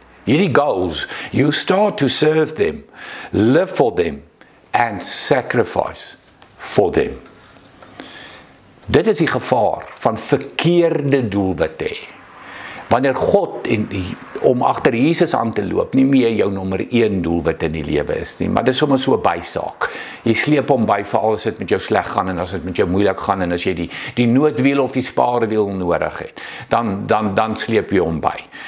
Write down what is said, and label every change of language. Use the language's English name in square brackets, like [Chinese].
[Afrikaans] Hierdie [English] goals, you start to serve them, live for them and sacrifice for them. [Afrikaans] Dit is die gevaar van verkeerde doelwitte. Wanneer God om agter Jesus aan te loop, nie meer jou nommer 1 doelwit in die lewe is nie, maar dit is sommer so 'n bysaak. Jy sleep hom by veral as dit met jou sleg gaan en as dit met jou moeilik gaan en as jy die noodwiel of die spaarwiel nodig het, dan sleep jy hom by.